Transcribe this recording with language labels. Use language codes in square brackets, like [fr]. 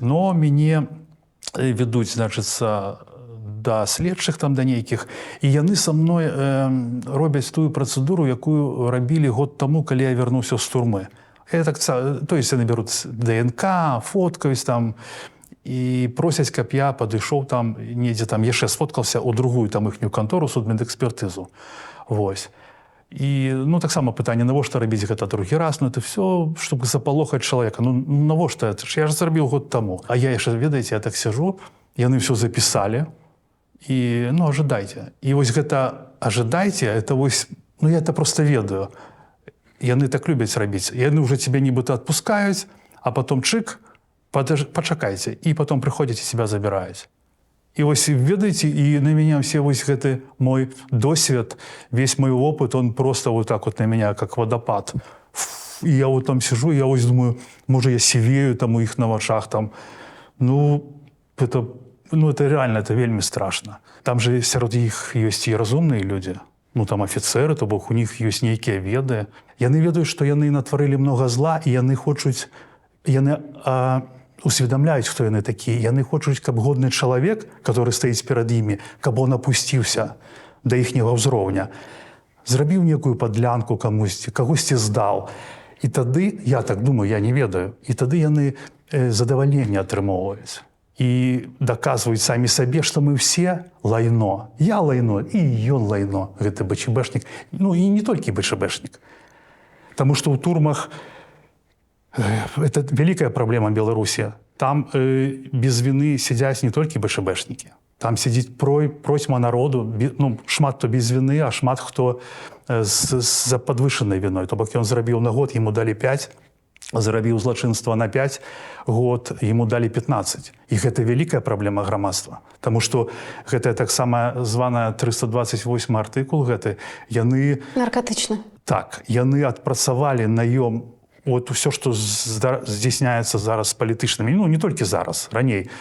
[be] Но мяне ведуць, значыцца, да следчых там да нейкіх, і яны са мной робяць тую працэдуру, якую рабілі год таму, калі я вярнуўся з турмы. То есть яны беруць ДНК, фоткаюсь там, і просяць, каб я падышоў там, недзе там яшчэ сфоткаўся ў другую там іхнюю кантору, судмедэкспертызу. Вось. І, ну, таксама пытанне, навошта рабіць гэта другі раз? [ru] Ну, это все, чтобы запалохаць чалавека. [be] Ну, навошта? Я ж зрабіў год таму. А я яшчэ, ведаеце, я так сяжу, яны все запісалі, і, ну, ожидайте. І вось гэта «ожидайте», это вось, ну, я это просто ведаю. Яны так любяць рабіць. Яны уже тебя нібыта адпускаюць, а потом чик, пачакайце, і потом прыходзяць і себя забіраюць. [ru] І вось ведаеце, і на мяне все вось гэты мой досвед, весь мой опыт, он просто вот так вот на меня, как водопад. И я вот там сижу, я вось думаю, может, я сивею там у іх на вачах там. Ну, это реально, это вельмі страшно. [be] Там же сярод іх ёсць і разумныя людзі. Ну, там офіцеры, то бок у них ёсць нейкія веды. Яны ведаюць, што яны натварылі много зла, і яны хочуць, яны усведамляюць, хто яны такія. Яны хочуць, каб годны чалавек, который стаіць перад імі, каб он апусціўся да іхняга ўзроўня, зрабіў некую падлянку камусьці, кагосьці здаў. І тады, я так думаю, я не ведаю, і тады яны задавальненне атрымоўваюць. І даказваюць самі сабе, што мы все лайно. Я лайно, і ён лайно, гэты БЧБшнік. Ну, і не толькі БЧБшнік. [ru] Таму што ў турмах это великая проблема Беларуси. Там без вины сидят не только БШБшники. Там сидит просьма народу, ну, шмат хто без вины, а шмат хто за подвышенной виной. [be] То бок ён зрабіў на год, ему дали 5, зрабіў злачынства на 5 год, ему дали 15. І гэта великая проблема грамадства. Таму што гэта таксама званая 328 артыкул, гэты, яны... Наркотычны. Так, яны адпрацавалі наём. Вот все, что здзяйсняецца зараз з палітычнымі, ну, не толькі зараз, раней.